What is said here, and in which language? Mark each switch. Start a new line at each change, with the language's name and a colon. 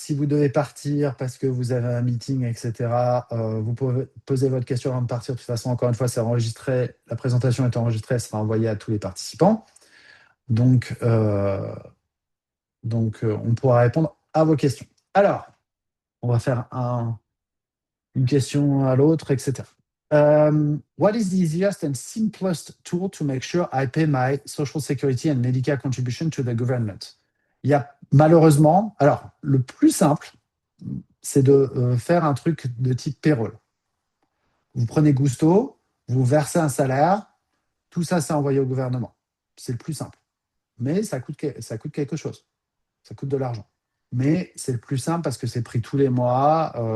French: Si vous devez partir parce que vous avez un meeting, etc., vous pouvez poser votre question avant de partir. De toute façon, encore une fois, c'est enregistré. La présentation est enregistrée, elle sera envoyée à tous les participants. Donc, on pourra répondre à vos questions. Alors, on va faire une question à l'autre, etc.
English: What is the easiest and simplest tool to make sure I pay my social security and Medicare contribution to the government?
French: Il y a malheureusement, alors le plus simple, c'est de faire un truc de type payroll. Vous prenez Gusto, vous versez un salaire, tout ça c'est envoyé au gouvernement. C'est le plus simple. Mais ça coûte quelque chose. Ça coûte de l'argent. Mais c'est le plus simple parce que c'est pris tous les mois.